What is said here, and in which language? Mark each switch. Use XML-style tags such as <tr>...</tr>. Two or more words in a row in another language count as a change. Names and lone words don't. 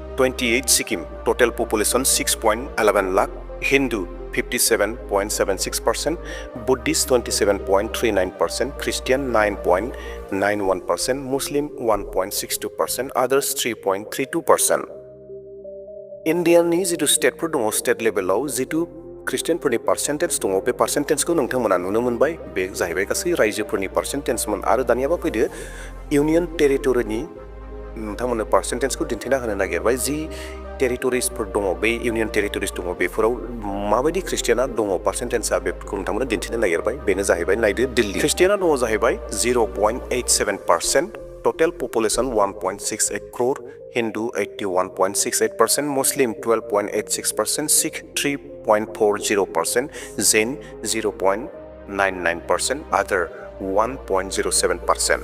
<en>28 Sikkim, total population 6.11 lakh, Hindu 57.76%, Buddhist 27.39%, Christian 9.91%, Muslim 1.62%, others 3.32%.</en> <brx>Indiaनि जितु स्टेटफोर दङ</brx> <en>state level-आव</en> <brx>जितु ख्रिस्टियानफोरनि पार्सेन्टेज दङ बे पार्सेन्टेजखौ नोंथांमोना नुनो मोनबाय बे जाहैबाय गासै रायजोफोरनि पार्सेन्टेजमोन आरो दानियाबा फैदो</brx> <en>union territory-नि</en> <brx>नोंथांमोननो पार्सेन्टेजखौ दिन्थिना होनो नागिरबाय जि टेरिटरिसफोर दङ बे</brx> <en>union territories</en> <brx>दङ बेफोराव माबायदि ख्रिस्टियाना दङ पार्सेन्टेजआ बेखौ नोंथांमोननो दिन्थिनो नागिरबाय बेनो जाहैबाय नायदो दिल्ली ख्रिस्टियाना दङ जाहैबाय 0.87%,</brx> <en>total population 1.68 crore, Hindu 81.68%, Muslim 12.86%, Sikh 3.40%, Jain 0.99%, other 1.07%.</en>